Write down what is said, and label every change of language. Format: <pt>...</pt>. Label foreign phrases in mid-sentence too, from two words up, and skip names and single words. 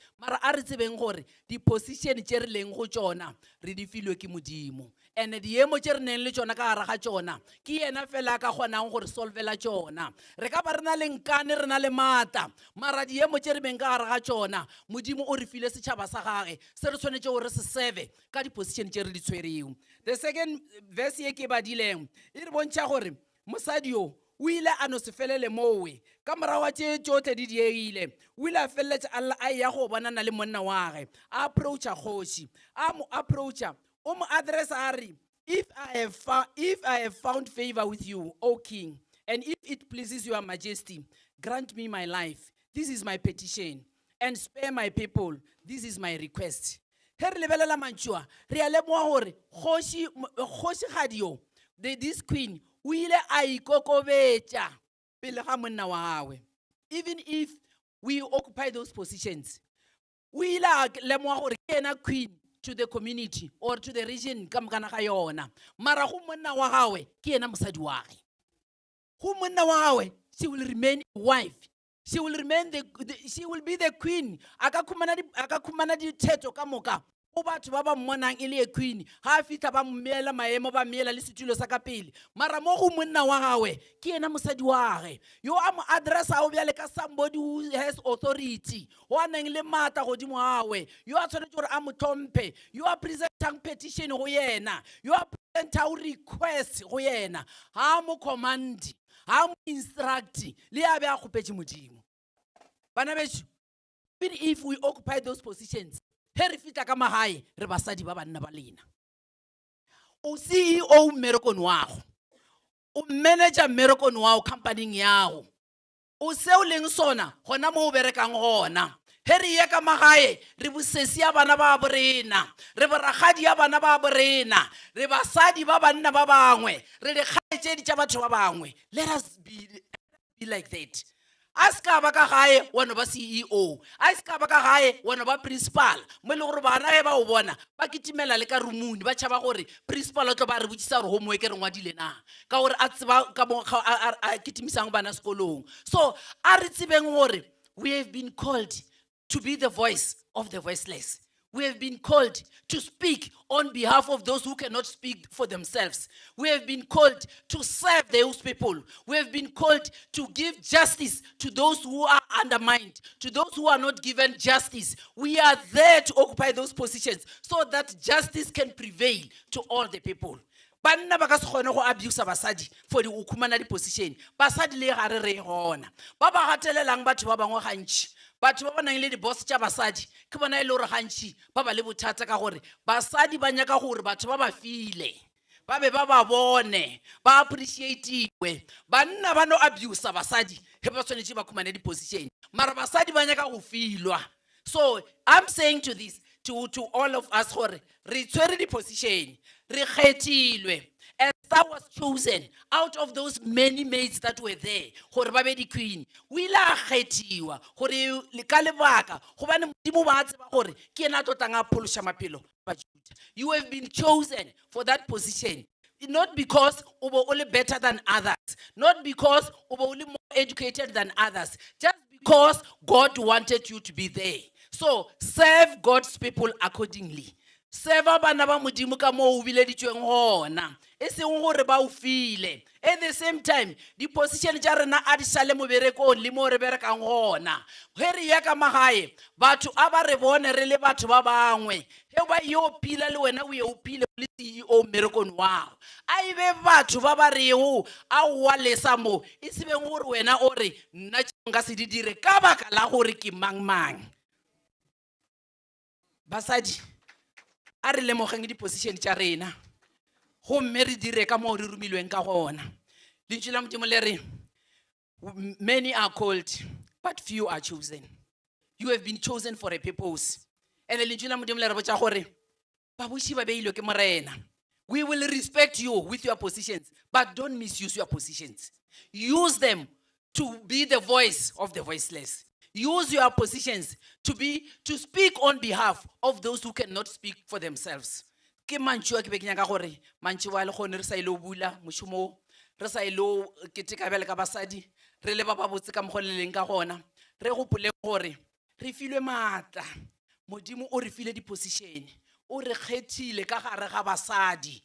<nso>Mara a re tsebeng gore di position tše re leng go tšona re di filwe ke modimo. And di emo tše re neng le tšona ka gare ga tšona ke yena fela a ka kgonang gore solvela tšona. Re ka ba re na le nkane re na le mata mara di emo tše re beng ka gare ga tšona modimo o re file setšhaba sa gage se re tshwanetše gore se serve ka di position tše re di tshwerego.</nso> <en>The second verse</en> <nso>ye ke badileng e re bontšha gore mosadi yo o ile a no se felele mowe ka morago ga tše tšohle di diegile o ile a feleletša alla a ya go bonana le monna wa gage a approacha kgoši a mo approacha o mo address a re</nso> <en>if I have found favor with you, O king, and if it pleases your majesty, grant me my life. This is my petition, and spare my people. This is my request.</en> <nso>He re lebelela mantšhwa re a lemoga gore kgošigadi yo</nso> <en>this queen</en> <nso>o ile a ikokobetša pele ga monna wa gagwe.</nso> <en>Even if we occupy those positions,</en> <nso>o ile a lemoga gore ke ena</nso> <en>queen to the community or to the region</en> <nso>ka mokana ga yona mara go monna wa gagwe ke ena mosadi wa ge. Go monna wa gagwe</nso> <en>she will remain a wife. She will remain she will be the queen.</en> <nso>Aka khumana dithetho ka moka o batho ba ba mmonang e le queen ha fitla ba mmela maemo ba mmela le setulo sa ka pele mara mo go monna wa gagwe ke ena mosadi wa ge yo a mo addressa o bjale ka</nso> <en>somebody who has authority</en> <nso>o a neng le mata godimo gagwe yo a tshwanetse gore a mo tlhomphe yo a presentang petition go yena yo a presentang request go yena ha mo command ha mo instruct le ya be a khopetse modimo. Bana bethu,</nso> <en>even if we occupy those positions,</en> <nso>he re fitla ka magae re basadi ba banna ba lena. O CEO mmerekong wa go, o manager mmerekong wa go company ya go, o se o leng sona gona mo o berekang gona. He re ye ka magae re bosesi ya bana ba borena, re boragadi ya bana ba borena, re basadi ba banna ba bangwe, re le kgaetsedi tša batho ba bangwe.</nso> <en>Let us be like that.</en> <nso>A se ka ba ka gae wa no ba CEO, a se ka ba ka gae wa no ba principal, mo e le gore bana ge ba o bona ba kitimela le ka rumuni ba tšhaba gore principal o tlo ba re botsisa gore homework re ngwadile na, ka gore a tseba ka mo a kitimisang bana sekolong.</nso> <en>So</en> <nso>a re tsebeng gore</nso> <en>we have been called to be the voice of the voiceless. We have been called to speak on behalf of those who cannot speak for themselves. We have been called to serve those people. We have been called to give justice to those who are undermined, to those who are not given justice. We are there to occupy those positions so that justice can prevail to all the people.</en> <nso>Banna ba ka se kgone go abuse basadi for di ukhumana di position. Basadi le gare re gona. Ba ba gatelelang batho ba bangwe gantši. Batho ba ba nang le di boss tša basadi ke bona ile gore gantši ba ba le bothata ka gore basadi ba nyaka gore batho ba ba file ba be ba ba bone ba appreciate-iwe. Banna ba no abuse basadi he ba tshwanetse ba khumane di position mara basadi ba nyaka go filwa.</nso> <en>So I'm saying to all of us</en> <nso>gore re tshwere di position, re kgethilwe.</nso> <en>Esther was chosen out of those many maids that were there.</en> <nso>Gore ba be di queen. O ile a kgethiwa gore ka lebaka gobane modimo ba tseba gore ke ena tlotlang a phološa maphelo ba Juda.</nso> <en>You have been chosen for that position. Not because</en> <nso>o bo o le</nso> <en>better than others, not because</en> <nso>o bo o le</nso> <en>more educated than others, just because God wanted you to be there. So serve God's people accordingly.</en> <nso>Serve bana ba modimo ka mo o bileditsweng gona, e seng gore ba o file.</nso> <en>At the same time,</en> <nso>di position tša rena a di sale mo berekong le mo re berekang gona. He re ya ka magae batho a ba re bone re le batho ba bangwe, he ba yo pila le wena o ye o pile le CEO mmerekong wao. A ibe batho ba ba rego a wa lesa mo, e se beng gore wena o re nna nka se di dire ka baka la gore ke mang. Basadi a re lemogeng di position tša rena gomme re dire ka mo re rumilweng ka gona. Lentšu la modimo le re</nso> <en>many are called but few are chosen. You have been chosen for a purpose.</en> <nso>And lentšu la modimo le re botša gore babuši ba beilwe ke morena.</nso> <en>We will respect you with your positions, but don't misuse your positions. Use them to be the voice of the voiceless. Use your positions to speak on behalf of those who cannot speak for themselves.</en> <nso>Ke mantšu a ke be ke nyaka gore mantšu wa le gone re sa ile o bula mošomo, re sa ile o keteka bjale ka basadi, re le ba ba botse ka mokgwa le leng ka gona. Re gopole gore re filwe maatla, modimo o re file di position, o re kgethile ka gare ga basadi.</nso>